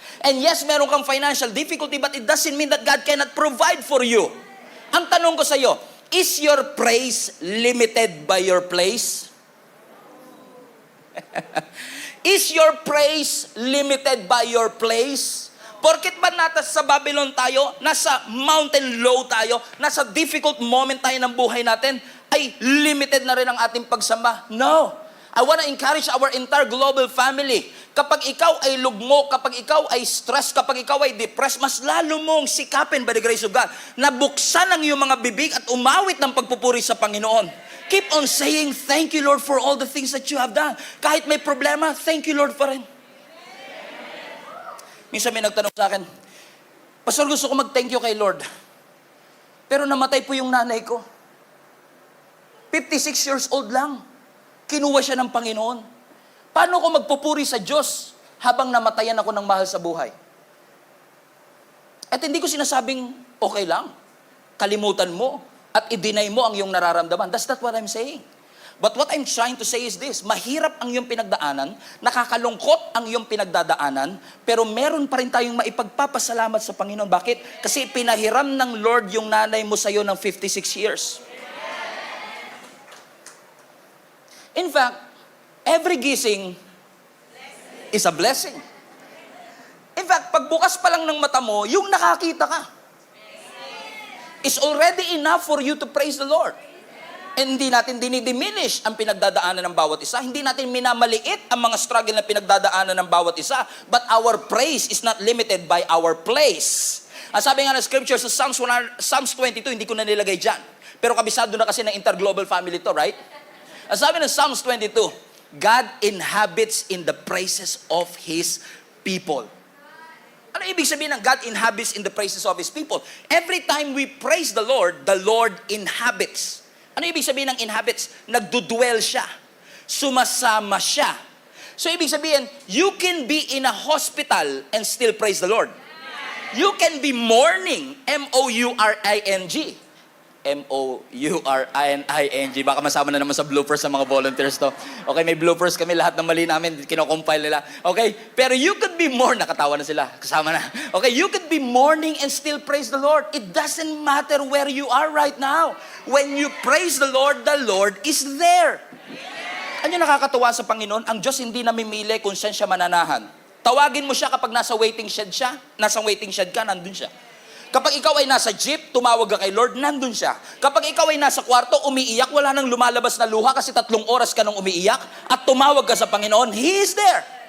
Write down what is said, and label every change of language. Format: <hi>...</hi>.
<en>And yes,</en> <tl>meron kang</tl> <en>financial difficulty, but it doesn't mean that God cannot provide for you.</en> <tl>Ang tanong ko sa iyo,</tl> <en>is your praise limited by your place? Is your praise limited by your place?</en> <tl>Porket ba sa Babylon tayo, nasa mountain low tayo, nasa difficult moment tayo ng buhay natin, ay limited na rin ang ating pagsamba?</tl> <en>No. I want to encourage our entire global family.</en> <tl>Kapag ikaw ay lugmok, kapag ikaw ay stress, kapag ikaw ay depressed, mas lalo mong sikapin</tl> <en>by the grace of God</en> <tl>na buksan ang iyong mga bibig at umawit ng pagpupuri sa Panginoon.</tl> <en>Keep on saying, thank you Lord for all the things that you have done.</en> <tl>Kahit may problema,</tl> <en>thank you Lord</en> <tl>pa rin. Minsan may nagtanong sa akin, Pastor, gusto ko mag-thank you kay Lord. Pero namatay po yung nanay ko. 56 years old lang. Kinuha siya ng Panginoon. Paano ko magpupuri sa Diyos habang namatayan ako ng mahal sa buhay? At hindi ko sinasabing okay lang. Kalimutan mo at i-deny mo ang iyong nararamdaman.</tl> <en>That's not what I'm saying. But what I'm trying to say is this,</en> <tl>mahirap ang iyong pinagdaanan, nakakalungkot ang iyong pinagdadaanan, pero meron pa rin tayong maipagpapasalamat sa Panginoon. Bakit? Kasi pinahiram ng Lord yung nanay mo sa'yo ng 56 years.</tl> <en>In fact, every gising is a blessing. In fact,</en> <tl>pagbukas pa lang ng mata mo, yung nakakita ka,</tl> <en>is already enough for you to praise the Lord.</en> <tl>And hindi natin dinidiminish ang pinagdadaanan ng bawat isa. Hindi natin minamaliit ang mga struggle na pinagdadaanan ng bawat isa.</tl> <en>But our praise is not limited by our place.</en> <tl>Ang sabi nga ng scripture sa Psalms 22, hindi ko na nilagay dyan. Pero kabisado na kasi ng interglobal family to, right? Ang sabi ng</tl> <en>Psalms 22, God inhabits in the praises of His people.</en> <tl>Ano ibig sabihin ng</tl> <en>God inhabits in the praises of His people? Every time we praise the Lord inhabits.</en> <tl>Ano ibig sabihin ng inhabits? Nagdudwell siya. Sumasama siya. So ibig sabihin,</tl> <en>you can be in a hospital and still praise the Lord. You can be mourning, M-O-U-R-I-N-G.</en> <tl>M-O-U-R-I-N-I-N-G. Baka masama na naman sa bloopers sa mga volunteers to. Okay, may bloopers kami, lahat ng mali namin, kinocompile nila. Okay, pero</tl> <en>you could be</en> <tl>nakatawa na sila, kasama na.</tl> <en>Okay, you could be mourning and still praise the Lord. It doesn't matter where you are right now. When you praise the Lord is there.</en> <tl>Ano yung nakakatuwa sa Panginoon? Ang Diyos hindi namimili kung saan siya mananahan. Tawagin mo siya kapag nasa waiting shed ka, nandun siya. Kapag ikaw ay nasa jeep, tumawag ka kay Lord, nandun siya. Kapag ikaw ay nasa kwarto, umiiyak, wala nang lumalabas na luha kasi 3 oras ka nang umiiyak, at tumawag ka sa Panginoon,</tl> <en>He is there.</en>